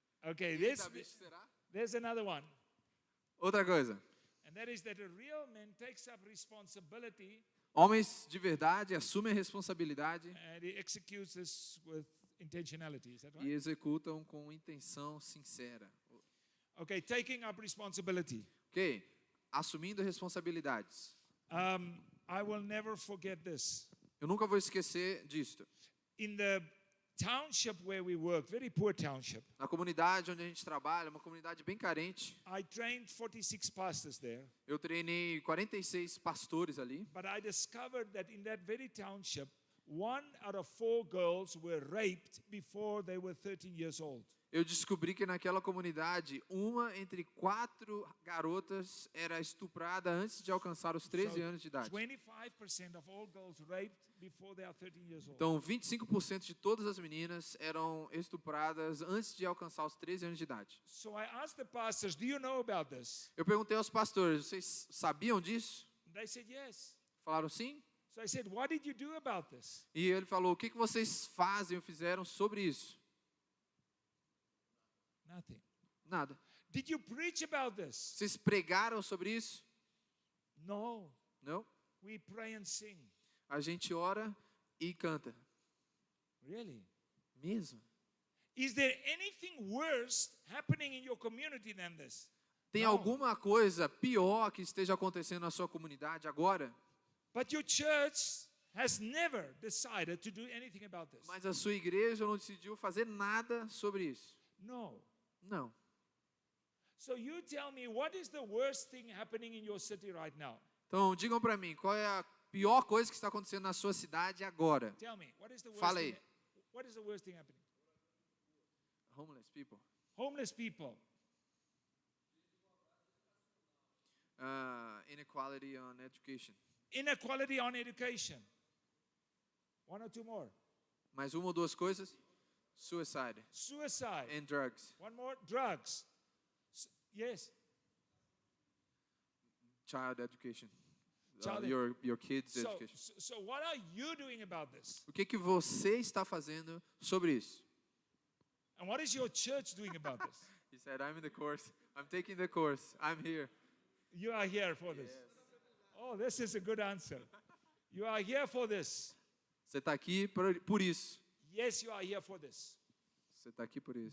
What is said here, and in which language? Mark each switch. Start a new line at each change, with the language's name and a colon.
English: Okay, there's another one.
Portuguese: Outra coisa,
English: And that is that a real man takes up responsibility
Portuguese: homens de verdade assumem a responsabilidade
English: and he executes this with intentionality. Is that
Portuguese: e executam com intenção sincera.
English: Okay, taking up responsibility.
Portuguese: Ok? Assumindo responsabilidades.
English: I will never forget this.
Portuguese: Eu nunca vou esquecer disto.
English: In the township where we worked, very poor township,
Portuguese: Na comunidade onde a gente trabalha, uma comunidade bem carente,
English: I trained 46 pastors there.
Portuguese: eu treinei 46 pastores ali.
English: But I discovered that in that very township, 1 out of 4 girls were raped before they were 13 years old.
Portuguese: Eu descobri que naquela comunidade, uma entre 4 garotas era estuprada antes de alcançar os 13 anos de idade.
English: 25% of all girls raped before they are 13 years old.
Portuguese: Então, 25% de todas as meninas eram estupradas antes de alcançar os 13 anos de idade.
English: So I asked the pastors, do you know about this?
Portuguese: Eu perguntei aos pastores, vocês sabiam disso?
English: And they said yes.
Portuguese: Falaram sim.
English: So I said, what did you do about this?
Portuguese: E ele falou, o que vocês fazem ou fizeram sobre isso?
English: Nothing.
Portuguese: Nada.
English: Did you preach about this?
Portuguese: Vocês pregaram sobre isso?
English: No.
Portuguese: Não.
English: We pray and sing.
Portuguese: A gente ora e canta.
English: Really?
Portuguese: Mesmo?
English: Is there anything worse happening in your community than this?
Portuguese: Tem Não. alguma coisa pior que esteja acontecendo na sua comunidade agora?
English: But your church has never decided to do anything about this.
Portuguese: Mas a sua igreja não decidiu fazer nada sobre isso.
English: No.
Portuguese: Não.
English: So you tell me, what is the worst thing happening in your city right now?
Portuguese: Então, digam para mim, qual é a pior coisa que está acontecendo na sua cidade agora?
English: Tell me, what is the worst
Portuguese: Fala
English: thing?
Portuguese: aí.
English: What is the worst thing happening? Homeless people. Homeless people. Inequality on education. Inequality on education. 1 or 2 more.
Portuguese: Mais uma ou duas coisas? Suicide
English: Suicide. and drugs. 1 more, drugs. Yes. Child education. Child Your kids' So, education. so what are you doing about this?
Portuguese: O que você está fazendo sobre isso?
English: And what is your church doing about this? He said, I'm in the course. I'm taking the course. I'm here. You are here for this. Oh, this is a good answer. You are here for this.
Portuguese: Você está aqui por isso.
English: Yes, you are here for this.
Portuguese: Você está aqui por isso.